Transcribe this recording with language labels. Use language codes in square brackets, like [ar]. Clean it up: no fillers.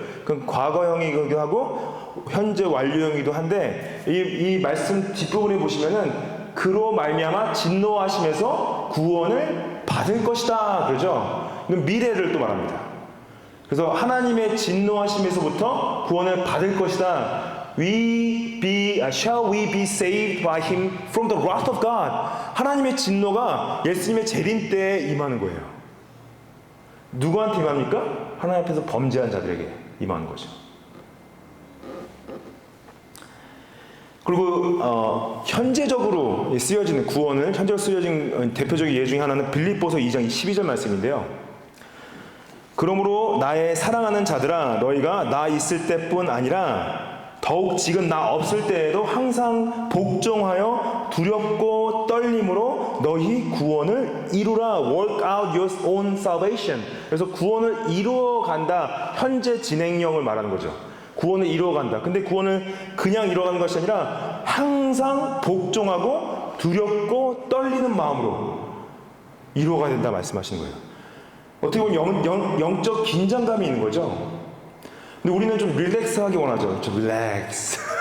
[ko] 그건 과거형이기도 하고 현재 완료형이기도 한데 이 말씀 뒷부분에 보시면은 그로 말미암아 진노하심에서 구원을 받을 것이다 그러죠. 이건 미래를 또 말합니다. 그래서 하나님의 진노하심에서부터 구원을 받을 것이다. [en] Shall we be saved by him from the wrath of God? [ko] 하나님의 진노가 예수님의 재림 때에 임하는 거예요. 누구한테 임합니까? 하나님 앞에서 범죄한 자들에게 임하는 거죠. 그리고 현재적으로 쓰여지는 구원을 현재로 쓰여진 대표적인 예 중에 하나는 빌립보서 2장 12절 말씀인데요. 그러므로 나의 사랑하는 자들아 너희가 나 있을 때뿐 아니라 더욱 지금 나 없을 때에도 항상 복종하여 두렵고 떨림으로 너희 구원을 이루라. [en] Work out your own salvation. [ko] 그래서 구원을 이루어간다. 현재 진행형을 말하는 거죠. 구원을 이루어간다. 근데 구원을 그냥 이루어가는 것이 아니라 항상 복종하고 두렵고 떨리는 마음으로 이루어가야 된다 말씀하시는 거예요. 어떻게 보면 영적 긴장감이 있는 거죠. 근데 우리는 좀 릴렉스하게 원하죠. 좀 릴렉스.